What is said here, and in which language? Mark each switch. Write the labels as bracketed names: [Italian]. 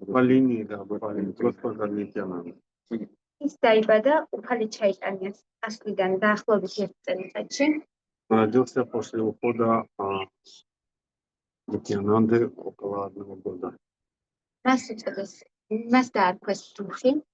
[Russian] по линии, да, господа Нитянанда. [Georgian] ის დაიბადა უფალი ჩაიტანიას ასლიდან დაახლოებით 1 წელიწადში. [Russian] Родился после ухода Нитянанды около 1 года. [Georgian] მას უწოდეს, მას დაარქვეს დუხი.